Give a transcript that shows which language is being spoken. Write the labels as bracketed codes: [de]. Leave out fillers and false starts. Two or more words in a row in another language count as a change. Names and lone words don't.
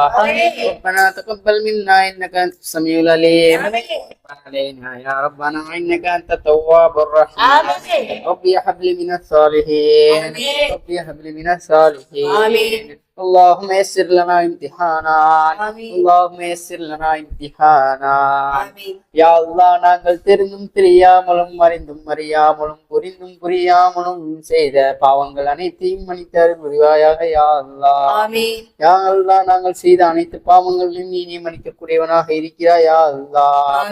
[ar] ربنا تقبل منا انك انت السميع العليم. علينا يا ربنا انك انت التواب الرحيم. ربي هب لي من الصالحين. ربي هب لي من الصالحين. اللهم يسر لنا امتحانا. اللهم يسر لنا امتحانا. يا الله [ta] நாங்கள் தெரிந்தும் தெரியாமலும் அறிந்தும் அறியாமலும் புரிந்தும் புரியாமலும் செய்த பாவங்கள் அனைத்தையும் மன்னித்தரு புரிவாயாக [ar] يا الله. يا الله [ta] நாங்கள் செய்த அனைத்து பாவங்களையும் நீ மன்னிக்கக்கூடியவனாக இருக்கிறாய் [ar] يا الله.